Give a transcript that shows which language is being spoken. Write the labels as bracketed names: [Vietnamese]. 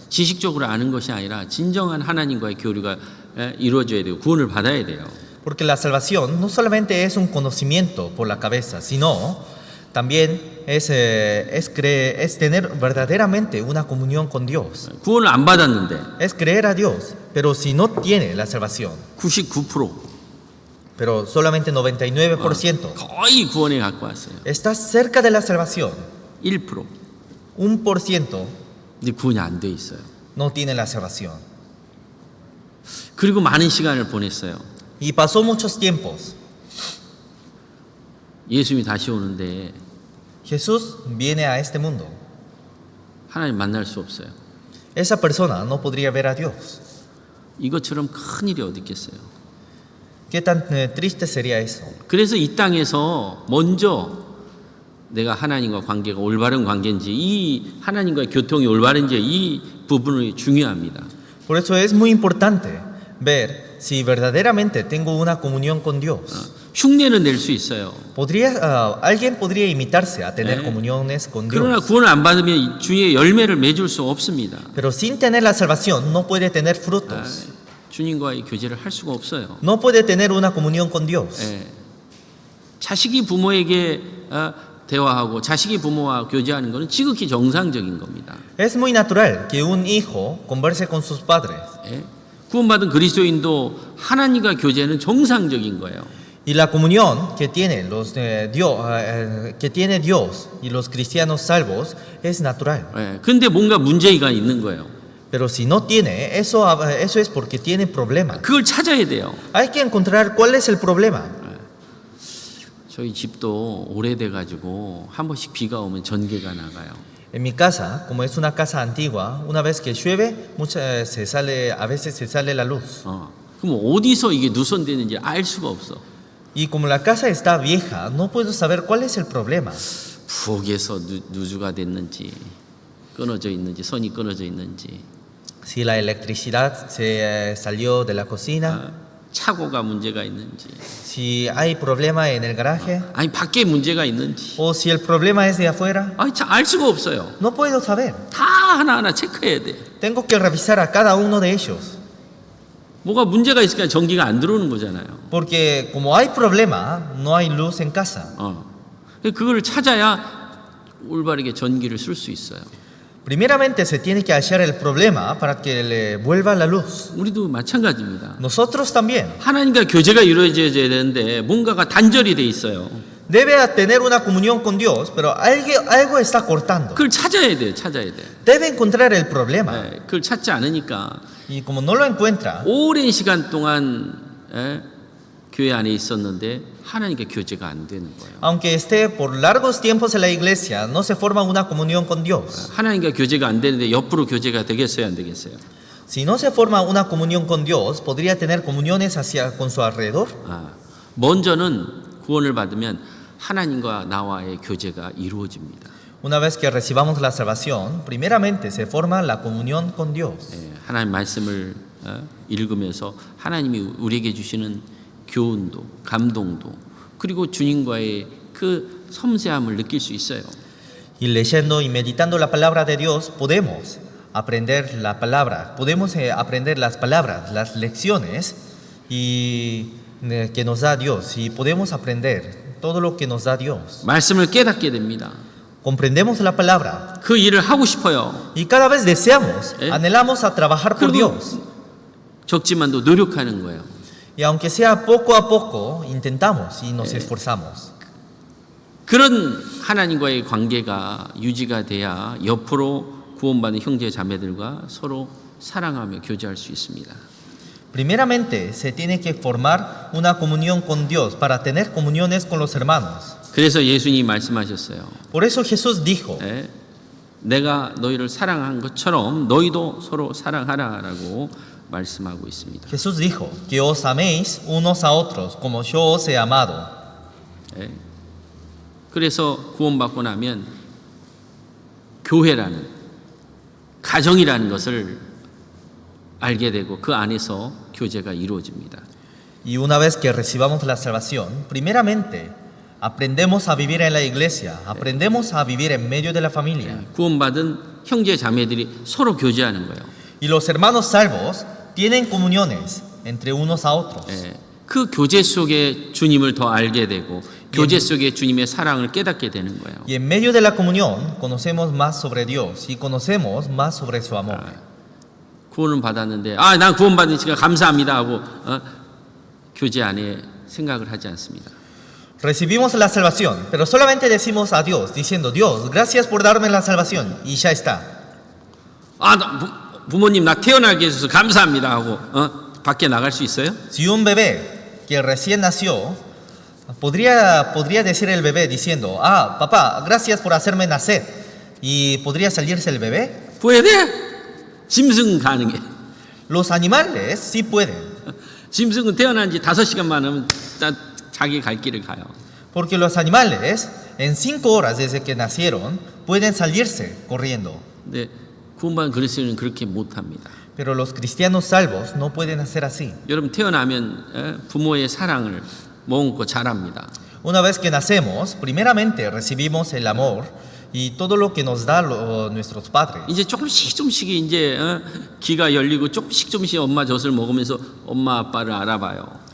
[Korean] 지식적으로 아는 것이 아니라 진정한 하나님과의 교류가 이루어져야 돼요. 구원을 받아야 돼요. [Spanish] Porque la salvación no solamente es un conocimiento por la cabeza, sino también es tener verdaderamente una comunión con Dios. [Korean] 구원을 안 받았는데 [Spanish] Es creer a Dios, pero si no tiene la salvación, 99% pero solamente 99% [Korean] 거의 구원에 갖고 왔어요. [Spanish] está cerca de la salvación, 1% 1% [Korean] 근데 구원이 안 돼 있어요. [Spanish] no tiene la salvación. [Korean] 그리고 많은 시간을 보냈어요. [Spanish] Y pasó muchos tiempos. [Korean] 예수님이 다시 오는데 [Spanish] Jesús viene a este mundo. [Korean] 하나님 만날 수 없어요. [Spanish] Esa persona no podría ver a Dios. [Korean] 이것처럼 큰 일이 어디 있겠어요. [Spanish] ¿Qué tan triste sería eso? [Korean] 그래서 이 땅에서 먼저 내가 하나님과 관계가 올바른 관계인지 이 하나님과의 교통이 올바른지 이 부분이 중요합니다. [Spanish] Por eso es muy importante ver si verdaderamente tengo una comunión con Dios. [Korean] 흉내는 낼 수 있어요. [Spanish] Alguien podría imitarse a tener Eh. comuniones con [Korean] 그러나 [Spanish] Dios, [Korean] 구원을 안 받으면 주의 열매를 맺을 수 없습니다. [Spanish] pero sin tener la salvación no puede tener 아, frutos, [Korean] 주님과의 교제를 할 수가 없어요. [Spanish] no puede tener una comunión con Dios. 예. [Korean] 자식이 부모에게 대화하고 자식이 부모와 교제하는 것은 지극히 정상적인 겁니다. [Spanish] Es muy natural que un hijo converse con sus padres. 예. [Korean] 구원받은 그리스도인도 하나님과 교제는 정상적인 거예요. [Spanish] Y la comunión que tiene que tiene Dios y los cristianos salvos es natural. 예. [Korean] 근데 뭔가 문제가 있는 거예요. [Spanish] Pero si no tiene, eso es porque tiene problemas. [Korean] 그걸 찾아야 돼요. [Spanish] Hay que encontrar cuál es el problema. [Korean] 저희 집도 오래돼 가지고 한 번씩 비가 오면 전기가 나가요. [Spanish] En mi casa, como es una casa antigua, una vez que llueve, a veces se sale la luz. [Korean] 그럼 어디서 이게 누선되는지 알 수가 없어. [Spanish] Y como la casa está vieja, no puedo saber cuál es el problema. [Korean] 부엌에서 누수가 됐는지 끊어져 있는지 선이 끊어져 있는지 [Spanish] Si la electricidad se salió de la cocina, [Korean] 차고가 문제가 있는지 [Spanish] si hay problema en el garaje, [Korean] 아니 밖에 문제가 있는지 [Spanish] o si el problema es de afuera, [Korean] 알 수가 없어요. [Spanish] no puedo saber. [Korean] 다 하나하나 체크해야 돼. [Spanish] Tengo que revisar a cada uno de ellos. [Korean] 뭐가 문제가 있으니까 전기가 안 들어오는 거잖아요. [Spanish] Porque como hay problema, no hay luz en casa. [Korean] 그걸 찾아야 올바르게 전기를 쓸 수 있어요. [Spanish] Primeramente se tiene que hallar el problema para que le vuelva la luz. [Korean] 우리도 마찬가지입니다. [Spanish] Nosotros también. [Korean] 하나님과 교제가 이루어져야 되는데 뭔가가 단절이 돼 있어요. [Spanish] Debe tener una comunión con Dios, pero algo está cortando. [Korean] 그걸 찾아야 돼요. 찾아야 돼. [Spanish] Debe encontrar el problema. [Korean] 그걸 찾지 않으니까 [Spanish] Y como no lo encuentra, [Korean] 오랜 시간 동안 교회 안에 있었는데 하나님과 교제가 안 되는 거예요. [Spanish] aunque esté por largos tiempos en la iglesia, no se forma una comunión con Dios. [Korean] 하나님과 교제가 안 되는데 옆으로 교제가 되겠어요, 안 되겠어요? [Spanish] Si no se forma una comunión con Dios, podría tener comuniones con su alrededor. [Korean] 먼저는 구원을 받으면 하나님과 나와의 교제가 이루어집니다. [Spanish] Una vez que recibamos la salvación, primeramente se forma la comunión con Dios. [Korean] 하나님 말씀을 읽으면서 하나님이 우리에게 주시는 교훈도 감동도 그리고 주님과의 그 섬세함을 느낄 수 있어요. [Spanish] Y leyendo y meditando la palabra de Dios, podemos aprender la palabra, podemos aprender las palabras, las lecciones que nos da Dios, y podemos aprender todo lo que nos da Dios. [Korean] 말씀을 깨닫게 됩니다. [Spanish] Comprendemos la palabra [Korean] 그 일을 하고 싶어요. [Spanish] y cada vez deseamos, ¿Eh? anhelamos a trabajar por Dios. [Korean] 적지만도 노력하는 거예요. [Spanish] Y aunque sea poco a poco, intentamos y nos esforzamos. [Korean] 그런 하나님과의 관계가 유지가 돼야 옆으로 구원받은 형제 자매들과 서로 사랑하며 교제할 수 있습니다. [Spanish] Primeramente, se tiene que formar una comunión con Dios para tener comuniones con los hermanos. [Korean] 그래서 예수님이 말씀하셨어요. [Spanish] Por eso Jesús dijo, [Korean] 내가 너희를 사랑한 것처럼 너희도 서로 사랑하라라고 말씀하고 있습니다. [Spanish] Jesús dijo que os améis unos a otros como yo os he amado. [Korean] 그래서 구원받고 나면 교회라는 가정이라는 것을 알게 되고 그 안에서 교제가 이루어집니다. [Spanish] Y una vez que recibamos la salvación, primeramente aprendemos a vivir en la iglesia, aprendemos a vivir en medio de la familia. [Korean] 구원받은 형제 자매들이 서로 교제하는 거예요. [Spanish] Y los hermanos salvos tienen comuniones entre unos a otros. [Korean] 그 교제 속에 주님을 더 알게 되고 교제 속에 주님의 사랑을 깨닫게 되는 거예요. [Spanish] Y en medio de la comunión conocemos más sobre Dios y conocemos más sobre su amor. [Korean] 구원을 받았는데 난 구원받으니까 감사합니다 하고 교제 안에 생각을 하지 않습니다. [Spanish] Recibimos la salvación, pero solamente decimos a Dios, diciendo, Dios, gracias por darme la salvación, y ya está. [Korean] 부모님 나 태어나게 해줘서 감사합니다 하고 밖에 나갈 수 있어요? [Spanish] Si un bebé que recién nació, podría decir el bebé diciendo, papá, gracias por hacerme nacer, y podría salirse el bebé. puede? [Korean] 짐승 가능해. [Spanish] Los animales sí pueden. [Korean] 짐승은 태어난 지 5시간만 하면 자기 갈 길을 가요. [Spanish] Porque los animales, en 5 horas desde que nacieron, pueden salirse corriendo. [Korean] 근데 구원받은 그리스도인은 그렇게 못합니다. [Spanish] Pero los cristianos salvos no pueden hacer así. [Korean] 여러분 태어나면 부모의 사랑을 먹고 자랍니다. [Spanish] Una vez que nacemos, primeramente recibimos el amor y todo lo que nos da nuestros padres. [Korean] 이제 조금씩 이제 귀가 열리고 조금씩 엄마 젖을 먹으면서 엄마 아빠를 알아봐요.